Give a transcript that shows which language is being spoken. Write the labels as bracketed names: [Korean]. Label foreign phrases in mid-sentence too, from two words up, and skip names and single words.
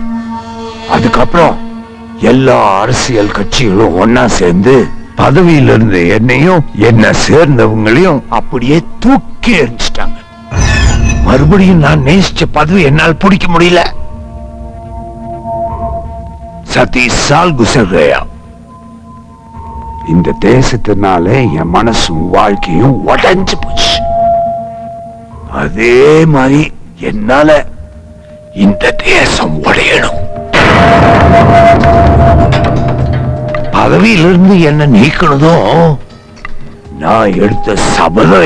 [Tamil] அதுக்கப்புறம் எல்லா அரசியல் கட்சிகளும் ஒன்னா சேர்ந்து பதவியில இருந்த என்னையும் என்ன சேர்ந்தவங்களையும் அப்படியே தூக்கி எறிஞ்சிட்டாங்க. மறுபடியும் நான் நேசிச்ச பதவி என்னால் பிடிக்க முடியல. [Hindi] 37 साल गुजर गया. [Tamil] இந்த தேசத்தினால என் மனசும் வாழ்க்கையும் உடைஞ்சு போச்சு. அதே மாதிரி என்னால இந்த தேசம் உடையணும். பதவியிலிருந்து என்ன நீக்கணுதும் நான் எடுத்த சபதம்.